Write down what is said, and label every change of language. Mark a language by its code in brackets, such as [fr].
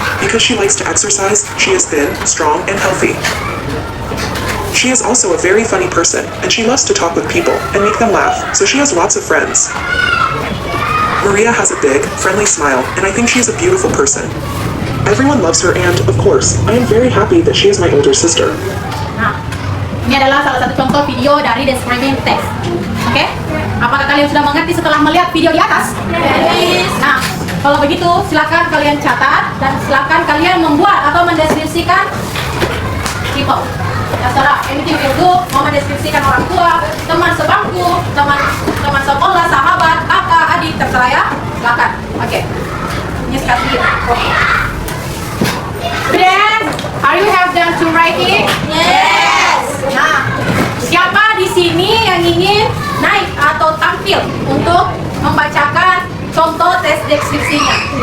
[en] Because she likes to exercise, she is thin, strong, and healthy. She is also a very funny person, and she loves to talk with people and make them laugh, so she has lots of friends. Maria has a big, friendly smile, and I think she is a beautiful person. Everyone loves her, and, of course, I am very happy that she is my older sister. [id] Nah, ini adalah salah satu contoh video dari describing text. Oke? Apakah kalian sudah mengerti setelah melihat video di atas? [en] Yes. [id] Nah, kalau begitu silakan kalian catat dan silakan kalian membuat atau mendeskripsikan people. Terserah, [en] anything will do. [id] Mau mendeskripsikan orang tua, teman sebangku, teman sekolah, sahabat, kakak, silakan. Oke. Ini sekali. [en] Then, are you have done to write it? Yes. [id] Nah, siapa di sini yang ingin naik atau tampil untuk membacakan contoh tes deskripsinya?